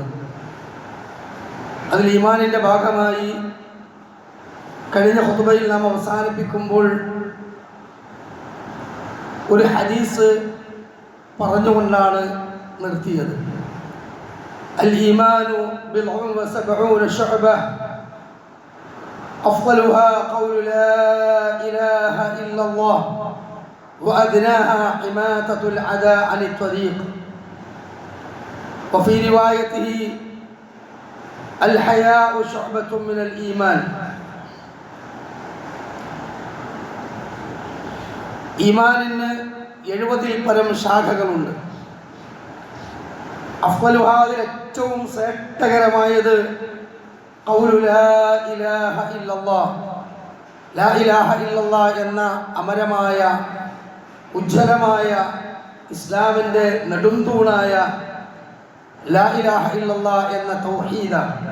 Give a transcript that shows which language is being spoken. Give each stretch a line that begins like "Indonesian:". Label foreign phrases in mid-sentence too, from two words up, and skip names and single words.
Malayalam: അതിൽ ഈമാനിൻ്റെ ഭാഗമായി കഴിഞ്ഞ ഖുത്ബയിൽ നാം അവസാനിപ്പിക്കുമ്പോൾ ഒരു ഹദീസ് പറഞ്ഞുകൊണ്ടാണ് നിർത്തിയത്.
Arabic: الإيمان بضع وسبعون شعبة أفضلها قول لا إله إلا الله وأدناها حماتة العداء عن الطريق وفي روايته الحياء شعبة من الإيمان.
Malayalam: ഈമാനിന് 70-ൽ പരം ശാഖകളുണ്ട്. അഫ്ളലുഹാദിൽ ഏറ്റവും ശ്രേഷ്ഠകരമായത്
Arabic: قول لا إله إلا الله، لا إله إلا الله
Malayalam: എന്ന അമരമായ ഉജ്ജ്വലമായ ഇസ്ലാമിൻ്റെ നെടുംതൂണായ
Arabic: لا إله إلا الله
Malayalam: എന്ന തൗഹീദാണ്.